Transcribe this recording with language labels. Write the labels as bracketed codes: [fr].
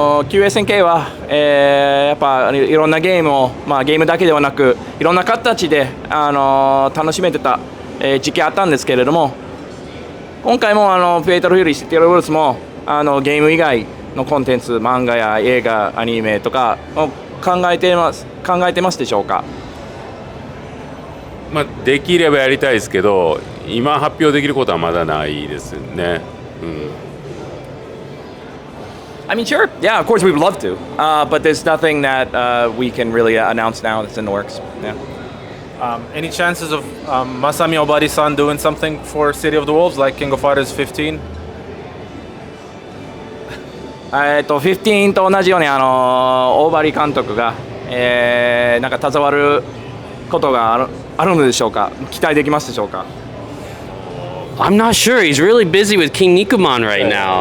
[ja] 旧 SNK は、やっぱいろんなゲームを、ゲームだけではなくいろんな形で、楽しめてた、時期あったんですけれども、今回もフェイタルフューリー、シティ・ロボルスもゲーム以外のコンテンツ、漫画や映画、アニメとかを考えてますでしょうか？まあ、できればやりたいですけど、今発表できることはまだないですね。 [en] I mean, sure. Yeah, of course we would love to. But there's nothing that we can really announce now that's in the works. Yeah. Any chances of Masami Obari-san doing something for City of the Wolves, like King of Fighters 15? [ja] 15と同じように大張監督が、なんか携わることがあるのでしょうか？期待できますでしょうか？ [en] I'm not sure. He's really busy with King Nikuman right now.